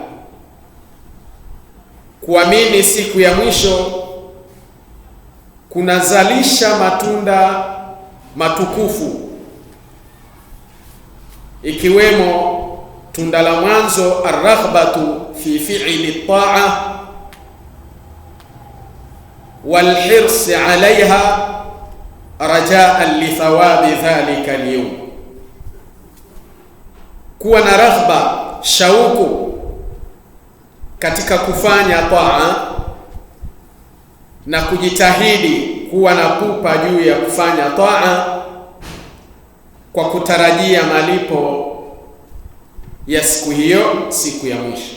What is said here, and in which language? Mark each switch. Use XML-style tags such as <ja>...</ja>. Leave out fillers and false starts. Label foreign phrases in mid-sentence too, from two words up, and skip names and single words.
<sw>kuamini siku ya mwisho kunazalisha matunda matukufu, ikiwemo tunda la mwanzo</sw> <ar>الرغبة في فعل الطاعة والحرص عليها رجاء لثواب ذلك اليوم,</ar> <sw>kuwa na raghba, shauku katika kufanya taa na kujitahidi kuwa na pupa juu ya kufanya taa kwa kutarajia malipo ya siku hiyo, siku ya mwisho.</sw>